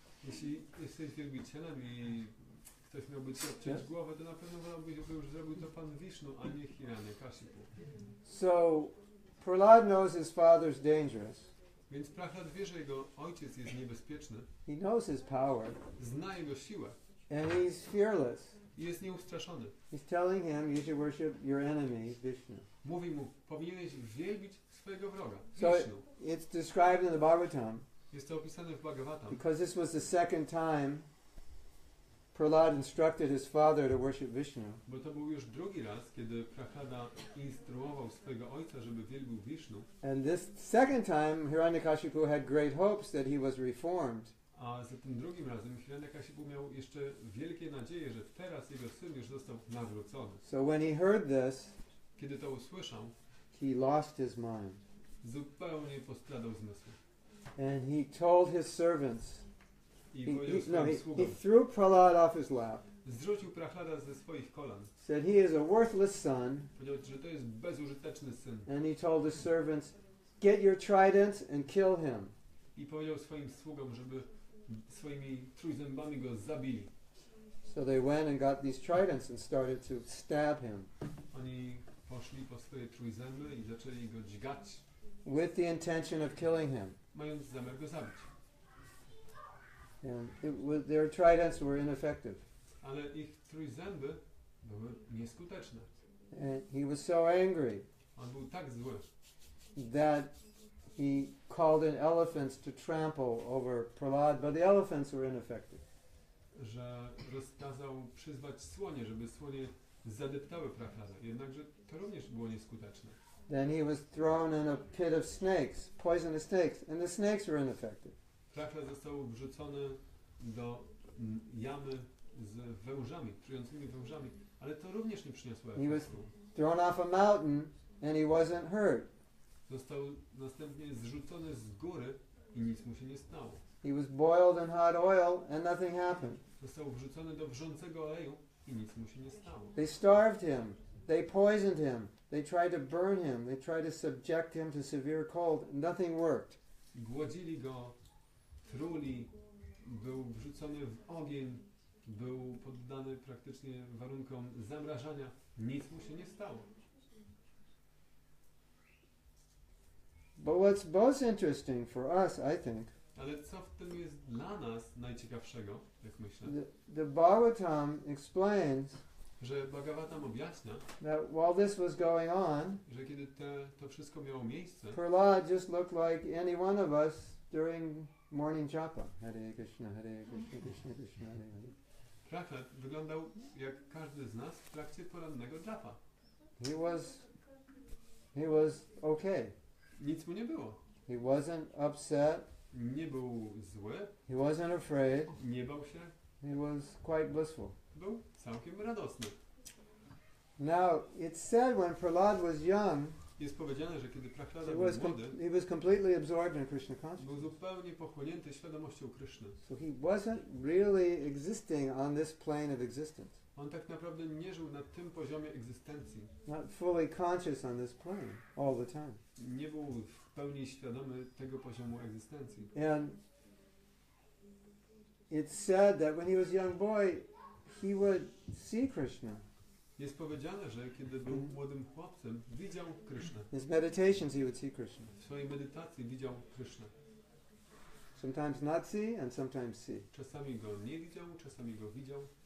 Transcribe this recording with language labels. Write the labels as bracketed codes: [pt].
[pl] Jeśli jesteś wielbicielem i ktoś miałby ci odciąć głowę, to na pewno wolałbyś, żeby już zrobił to pan Vishnu, a nie Hiranyakashipu. [en] So, Prahlad knows his father's dangerous. [pl] Więc Prahlad wie, że jego ojciec jest niebezpieczny. [en] He knows his power. [pl] Zna jego siłę. [en] And he's fearless. [pl] I jest nieustraszony. [en] He's telling him you should worship your enemy, Vishnu. [pl] Mówi mu, powinieneś wielbić swojego wroga, [en] So [pl] Vishnu. [en] it's described in the Bhagavatam. [pl] Jest to opisane w Bhagavatam. [en] Because this was the second time Prahlad instructed his father to worship Vishnu. [pl] Bo to był już drugi raz, kiedy Prahlada instruował swojego ojca, żeby wielbił Vishnu. [en] And this second time, Hiranyakashipu had great hopes that he was reformed. [pl] A za tym drugim razem Hiranyakashipu miał jeszcze wielkie nadzieje, że teraz jego syn już został nawrócony. [en] So when he heard this, [pl] Kiedy to usłyszał, [en] he lost his mind. [pl] zupełnie postradał zmysły. [en] And he told his servants, [pl] I [en] he [pl] powiedział swoim sługom, [en] threw Prahlad off his lap, [pl] zrzucił Prahlada ze swoich kolan. [en] said he is a worthless son, [pl] Powiedział, że to jest bezużyteczny syn. [en] and he told his servants, get your tridents and kill him. [pl] I powiedział swoim sługom, żeby swoimi trójzębami go zabili. [en] So they went and got these tridents and started to stab him [pl] Oni poszli po swoje trójzęby i zaczęli go dźgać, [en] with the intention of killing him. [pl] mając zamiar go zabić. [en] And their tridents were ineffective. [pl] Ale ich trójzęby były nieskuteczne. [en] And he was so angry [pl] On był tak zły, [en] that he called in elephants to trample over Prahlad, but the elephants were ineffective. [pl] że rozkazał przyzwać słonie, żeby słonie zadeptały Prahladę. Jednakże to również było nieskuteczne. [en] Then he was thrown in a pit of snakes, poisonous snakes, and the snakes were ineffective. [pl] Prahlad został wrzucony do jamy z wężami, trującymi wężami, ale to również nie przyniosło [en] He was [pl] efektu. [en] thrown off a mountain and he wasn't hurt. [pl] Został następnie zrzucony z góry i nic mu się nie stało. [en] He was boiled in hot oil and nothing happened. [pl] Został wrzucony do wrzącego oleju i nic mu się nie stało. [en] They starved him. They poisoned him. They tried to burn him. They tried to subject him to severe cold. Nothing worked. [pl] Głodzili go, truli, był wrzucony w ogień, był poddany praktycznie warunkom zamrażania. Nic mu się nie stało. [en] But what's most interesting for us, I think, [pl] Ale co w tym jest dla nas najciekawszego, jak myślę, [en] the Bhagavatam explains [pl] że Bhagavatam objaśnia, [en] that while this was going on, [pl] że kiedy to wszystko miało miejsce, [en] Prahlad just looked like any one of us during morning japa. [sa] Hare Krishna, Hare Krishna, Krishna Krishna, Hare Hare. [pl] Prahlad wyglądał jak każdy z nas w trakcie porannego japa. [en] He was okay. [pl] Nic mu nie było. [en] He wasn't upset. [pl] Nie był zły, [en] He wasn't afraid. [pl] nie bał się, [en] He was quite blissful. [pl] był całkiem radosny. [en] Now, it's said when Prahlad was young, [pl] Jest powiedziane, że kiedy Prahlada [en] he [pl] był [en] was, [pl] młody, [en] he was completely absorbed in Krishna consciousness. [pl] był zupełnie pochłonięty świadomością Kryszny. [en] So he wasn't really existing on this plane of existence. [pl] On tak naprawdę nie żył na tym poziomie egzystencji. [en] Not fully conscious on this plane all the time. [pl] Nie był w pełni świadomy tego poziomu egzystencji. [en] And it's said that when he was a young boy, he would see Krishna. [pl] Jest powiedziane, że kiedy był młodym chłopcem, widział Krysznę. [en] In his meditations, he would see Krishna. [pl] W swojej medytacji widział Krysznę. [en] Sometimes not see and sometimes see. [pl] Czasami go nie widział, czasami go widział.